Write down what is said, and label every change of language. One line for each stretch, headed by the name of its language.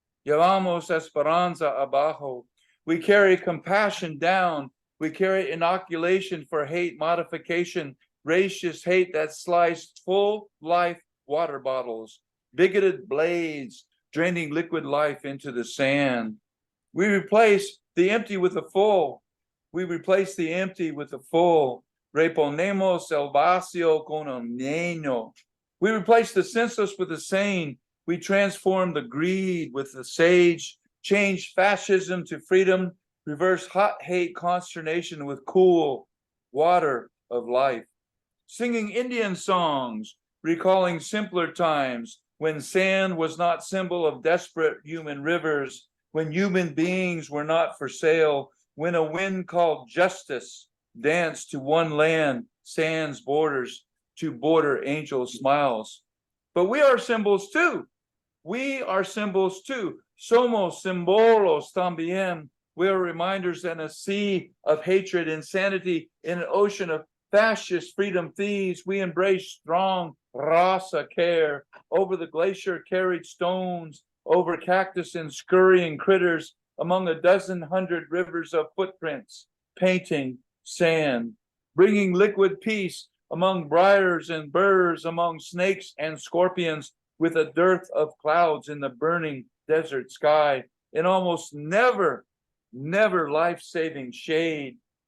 Spanish: Llevamos esperanza abajo.
English: We carry compassion down. We carry inoculation for hate modification, racist hate that sliced full life water bottles, bigoted blades draining liquid life into the sand. We replace the empty with the full. We replace the empty with the full.
Spanish: Reponemos el vacío con el lleno.
English: We replace the senseless with the sane. We transform the greed with the sage, change fascism to freedom, reverse hot hate consternation with cool water of life. Singing Indian songs, recalling simpler times when sand was not symbol of desperate human rivers, when human beings were not for sale, when a wind called justice dance to one land, sand's borders, to border angel smiles. But we are symbols too. We are symbols too.
Spanish: Somos símbolos también.
English: We are reminders in a sea of hatred, insanity, in an ocean of fascist freedom thieves. We embrace strong raza care. Over the glacier carried stones, over cactus and scurrying critters, among 100 rivers of footprints, painting sand, bringing liquid peace among briars and burrs, among snakes and scorpions, with a dearth of clouds in the burning desert sky, in almost never life-saving shade.